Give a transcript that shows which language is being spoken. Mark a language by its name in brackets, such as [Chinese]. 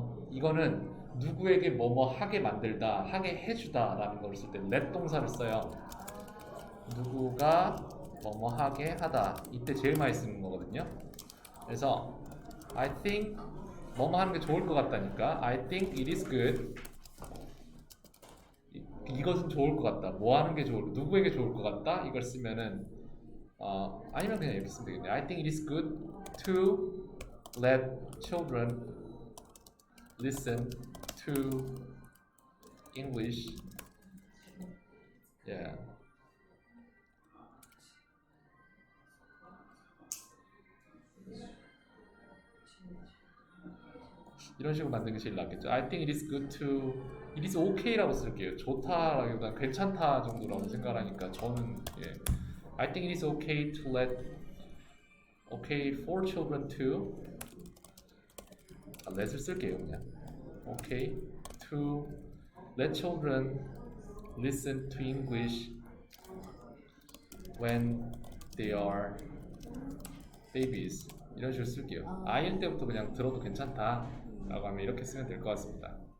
[Korean] 이거는 누구에게 뭐뭐 하게 만들다, 하게 해주다라는 걸 쓸 때 let 동사를 써요. 누구가 뭐뭐 하게 하다. 이때 제일 많이 쓰는 거거든요. 그래서 I think 뭐뭐 하는 게 좋을 것 같다니까 [English] I think it is good. [Korean] 이것은 좋을 것 같다. 뭐 하는 게 누구에게 좋을 것 같다. 이걸 쓰면은 아니면 그냥 이렇게 쓰면 되겠네. [English] I think it is good to let children listen to English. Yeah. [Korean] 이런 식으로 만드는 게 제일 낫겠죠. [English] I think it is good to, it is okay [Korean] 라고 쓸게요. 좋다라기보다 괜찮다 정도라고 생각하니까 저는 예. [English] I think it is okay to okay for children to let [Korean] 을 쓸게요 그냥. [English] Okay to let children listen to English when they are babies. [Korean] 이런 식으로 쓸게요. 아이일 때부터 그냥 들어도 괜찮다 라고 하면 이렇게 쓰면 될 것 같습니다.